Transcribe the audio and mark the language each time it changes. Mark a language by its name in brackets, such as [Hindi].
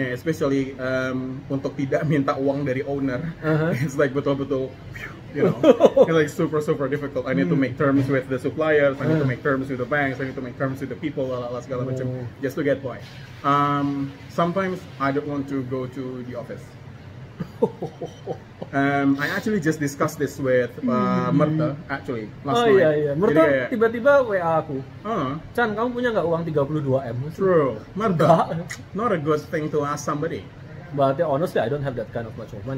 [English] Yeah, especially [Indonesian] untuk tidak minta uang dari owner. [English] It's like [Indonesian] betul-betul, [English] you know, it's like super difficult. I need to make terms with the suppliers. I need to make terms with the banks. I need to make terms with the people [Indonesian] lah segala macam [English] just to get by. Sometimes I don't want to go to the office. I actually just discussed this with Merta actually last night. [Indonesian] Iya. Merta tiba-tiba WA aku. Chan, kamu punya nggak uang 32M? [English] True. Merta, not a good thing to ask somebody. But honestly, I don't have that kind of much of money.